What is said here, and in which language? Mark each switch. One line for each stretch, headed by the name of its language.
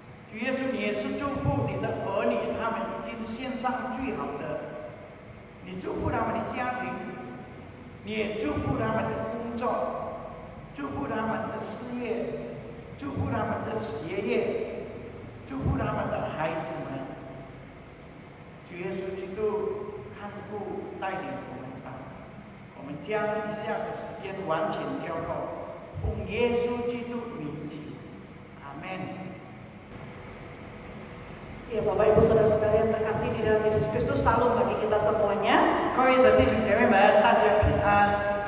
Chinese: 主耶稣，你也是祝福你的儿女，他们已经献上最好的，你祝福他们的家庭，你也祝福他们的工作，祝福他们的事业，祝福他们的学业，祝福他们的孩子们。主耶稣基督看顾带领我们吧，我们将以下的时间完全交托，奉耶稣基督名祈，阿门。
Indonesian: Ya Bapak Ibu Saudara-saudara yang terkasih di dalam Yesus Kristus, salam bagi kita semuanya.
Chinese: 各位的弟兄姐妹们，大家平安。